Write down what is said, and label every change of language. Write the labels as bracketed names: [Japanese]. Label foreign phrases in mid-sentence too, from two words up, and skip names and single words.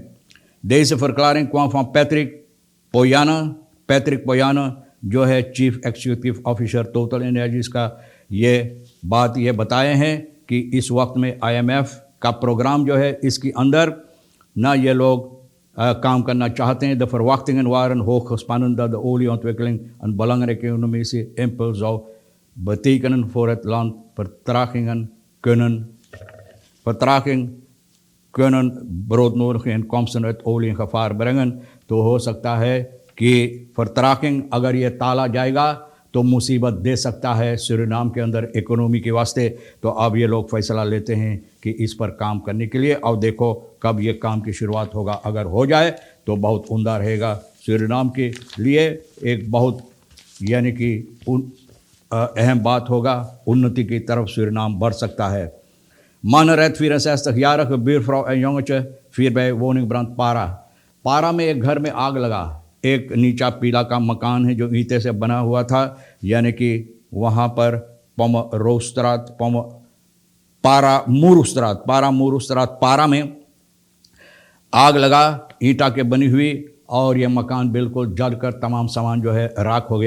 [Dutch] Deze verklaring kwam van Patrick Poyana [Caribbean Hindustani] जो है [English] chief executive officer [Caribbean Hindustani] टोटल एनर्जीज का। ये बात ये बताए हैं कि इस वक्त में IMF का प्रोग्राम जो है इसके अंदर ना ये लोग काम करना चाहते हैं। [Dutch] De verwachtingen waren hoog gespannen dat de olieontwikkeling een belangrijke economische impuls zou betekenen voor het land। Vertraging kunnen broodnodige inkomsten uit olie in gevaar brengen। [Caribbean Hindustani] तो हो सकता है कि vertraging अगर ये टाला जाएगा तो मुसीबत दे सकता है सूरीनाम के अंदर इकोनॉमी के वास्ते। तो अब ये लोग फैसला लेते हैं कि इस पर काम करने के लिए। और देखो कब ये काम की शुरुआत होगा, अगर हो जाए तो बहुत उम्दा रहेगा सूरीनाम के लिए, एक बहुत यानी कि अहम बात होगा, उन्नति की तरफ सूरीनाम बढ़ सकता है। [Dutch] Man redt 64-jarige buurvrouw en jongetje vier bij woningbrand Para। [Caribbean Hindustani] पारा में एक घर में आग लगा। एक नीचा पीला का मकान है जो ईंटे से बना हुआ था, यानी कि वहाँ पर पारा मूरुस्त्रात पारा में आग लगा, ईंटा के बनी हुई, और ये मकान बिल्कुल जलकर तमाम सामान जो है राख हो गया।